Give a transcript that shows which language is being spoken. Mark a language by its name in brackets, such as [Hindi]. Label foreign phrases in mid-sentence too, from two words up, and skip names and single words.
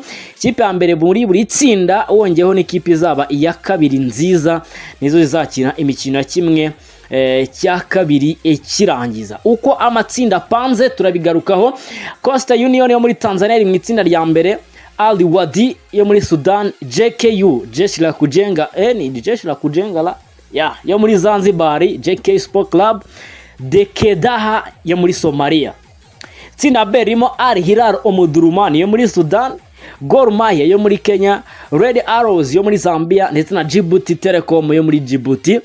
[Kinyarwanda] Ikipe ya mbere muri buri tsinda wongeyeho n'ikipe izaba iya kabiri nziza nizo zizakina imikino ya kimwe cya kabiri kirangiza. Uko amatsinda panze turabigarukaho. Coastal Union yo muri Tanzania iri mu itsinda rya mbere, Al Wadi yo muri Sudan, JKU Jeshi la Kujenga ni Jeshi la Kujenga la yo muri Zanzibar, JK Sport Club, Dekedaha yo muri Somalia. Tsinda B ririmo Al Hilal Omdurman yo muri Sudan, Gor Mahia yo muri Kenya, Red Arrows yo muri Zambia ndetse na Djibouti Telecom yo muri Djibouti.